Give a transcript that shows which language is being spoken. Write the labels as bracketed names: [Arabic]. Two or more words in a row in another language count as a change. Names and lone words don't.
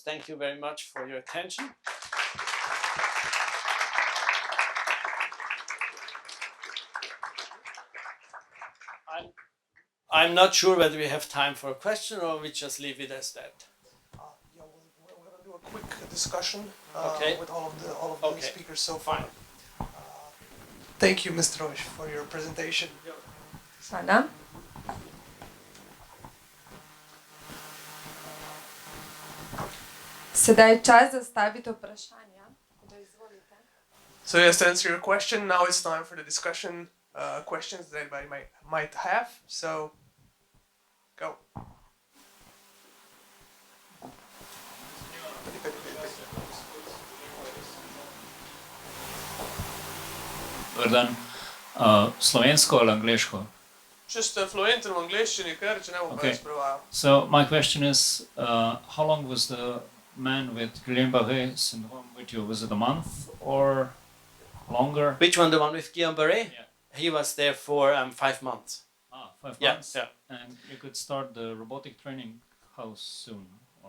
[English] Thank you very much for your attention. I'm not sure whether we have time for a question or we just leave it as that. Yeah, we're going to do a quick discussion Okay. with all of the Okay. speakers so far. Fine. Thank you, Mr. Oesch, for your presentation. [Slovenian] Hvala. Sedaj je čas zastaviti vprašanja. Da izvolite. [English] So yes, to answer your question, now it's time for the discussion, questions that anybody might have. So, go. [Croatian] Dobar dan. [Slovenian] Slovensko ali angliško? [English] Just fluent in [Slovenian] angliščini, ker če ne bom Okay. več prevajal. [English] So my question is, how long was the man with Guillain-Barré syndrome with you? Was it a month or longer? Which one? The one with Guillain-Barré? Yeah. He was there for 5 months. 5 Yeah, months. yeah. And you could start the robotic training house soon, or